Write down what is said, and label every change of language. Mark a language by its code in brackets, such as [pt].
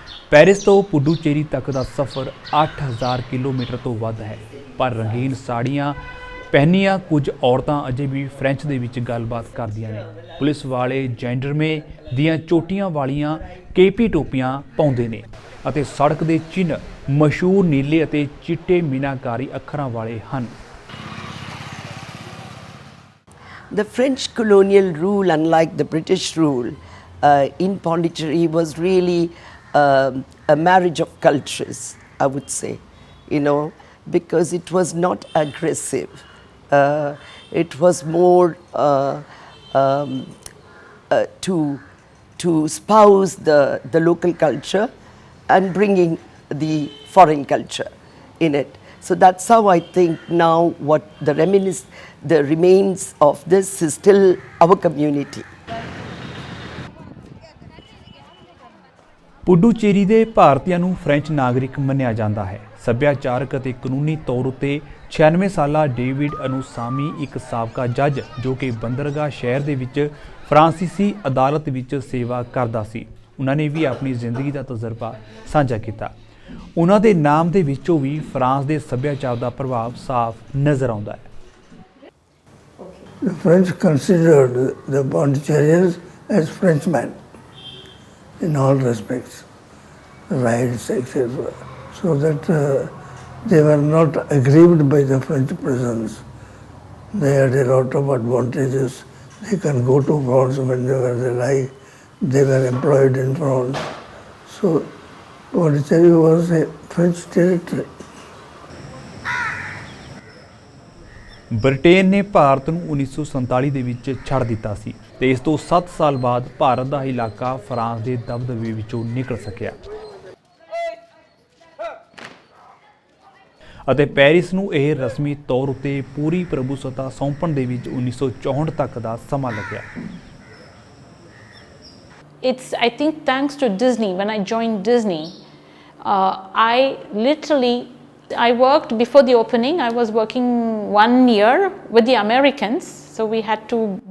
[pa] Paris ਤੋਂ ਪੁਡੂਚੇਰੀ ਤੱਕ ਦਾ ਸਫ਼ਰ 8000 ਕਿਲੋਮੀਟਰ ਤੋਂ ਵੱਧ ਹੈ, ਪਰ ਰੰਗੀਨ ਸਾੜੀਆਂ ਪਹਿਨੀਆਂ ਕੁਝ ਔਰਤਾਂ ਅਜੇ ਵੀ ਫ੍ਰੈਂਚ ਦੇ ਵਿੱਚ ਗੱਲਬਾਤ ਕਰਦੀਆਂ ਨੇ। ਪੁਲਿਸ ਵਾਲੇ ਜੈਂਡਰਮੇ ਦੀਆਂ ਚੋਟੀਆਂ ਵਾਲੀਆਂ ਕੇਪੀ ਟੋਪੀਆਂ ਪਾਉਂਦੇ ਨੇ ਅਤੇ ਸੜਕ ਦੇ ਚਿੰਨ੍ਹ ਮਸ਼ਹੂਰ ਨੀਲੇ ਅਤੇ ਚਿੱਟੇ ਮੀਨਾਕਾਰੀ ਅੱਖਰਾਂ ਵਾਲੇ ਹਨ। [en] The French colonial rule, unlike the British rule, in Pondicherry was really a marriage of cultures, I would say, because it was not aggressive. It was more to espouse the local culture and bringing the foreign culture in it. So that's how I think now what the remains of this is still our community. [pa] Puducherry ਦੇ ਭਾਰਤੀਆਂ ਨੂੰ French ਨਾਗਰਿਕ ਮੰਨਿਆ ਜਾਂਦਾ ਹੈ। ਸੱਭਿਆਚਾਰਕ ਅਤੇ ਕਾਨੂੰਨੀ ਤੌਰ ਉੱਤੇ 96 ਸਾਲਾ ਡੇਵਿਡ ਅਨੁਸਾਮੀ ਇੱਕ ਸਾਬਕਾ ਜੱਜ ਜੋ ਕਿ ਬੰਦਰਗਾਹ ਸ਼ਹਿਰ ਦੇ ਵਿੱਚ ਫਰਾਂਸੀਸੀ ਅਦਾਲਤ ਵਿੱਚ ਸੇਵਾ ਕਰਦਾ ਸੀ, ਉਹਨਾਂ ਨੇ ਵੀ ਆਪਣੀ ਜ਼ਿੰਦਗੀ ਦਾ ਤਜਰਬਾ ਸਾਂਝਾ ਕੀਤਾ। ਉਹਨਾਂ ਦੇ ਨਾਮ ਦੇ ਵਿੱਚੋਂ ਵੀ ਫਰਾਂਸ ਦੇ ਸੱਭਿਆਚਾਰ ਦਾ ਪ੍ਰਭਾਵ ਸਾਫ਼ ਨਜ਼ਰ ਆਉਂਦਾ ਹੈ। [en] The French considered the Pondicherrians as Frenchmen in all respects, rights, etc. So that they were not aggrieved by the French presence. They had a lot of advantages. They can go to France whenever they like. They were employed in France. So Pondicherry was a French territory. [pa] Britain ਨੇ ਭਾਰਤ ਨੂੰ 1947 ਦੇ ਵਿੱਚ ਛੱਡ ਦਿੱਤਾ ਸੀ ਤੇ ਇਸ ਤੋਂ 7 ਸਾਲ ਬਾਅਦ ਭਾਰਤ ਦਾ ਇਲਾਕਾ ਫਰਾਂਸ ਦੇ ਦਬਦਬੇ ਵਿੱਚੋਂ ਨਿਕਲ ਸਕਿਆ ਅਤੇ ਪੈਰਿਸ ਨੂੰ ਇਹ ਰਸਮੀ ਤੌਰ ਉੱਤੇ ਪੂਰੀ ਪ੍ਰਭੂਸੱਤਾ ਸੌਂਪਣ ਦੇ ਵਿੱਚ 1964 ਤੱਕ ਦਾ ਸਮਾਂ ਲੱਗਿਆ। [en] It's, I think, thanks to Disney. When I joined Disney, I worked before the opening. I was working 1 year with the Americans, so we had to.